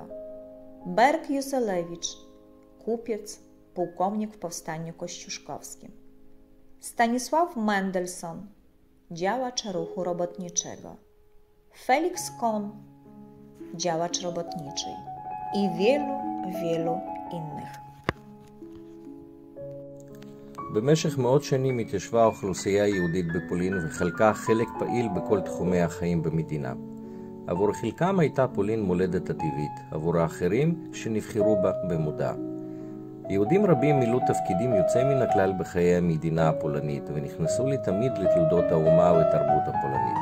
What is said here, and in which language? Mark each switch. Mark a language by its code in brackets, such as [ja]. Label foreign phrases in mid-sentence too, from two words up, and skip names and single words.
[pl] Berg Juzelewicz, kupiec, pułkownik w powstaniu kościuszkowskim. Stanisław Mendelsohn, działacz ruchu robotniczego. Felix Kohn, działacz robotniczy i wielu innych. [he] במשך מאות שנים התיישבה האוכלוסייה היהודית בפולין וחלקה חלק פעיל בכל תחומי החיים במדינה. עבור חלקם הייתה פולין מולדת הטבעית, עבור האחרים שנבחרו בה במודע. יהודים רבים מילאו תפקידים יוצא מן הכלל בחיי המדינה הפולנית ונכנסו לתמיד לתולדות האומה ותרבות הפולנית.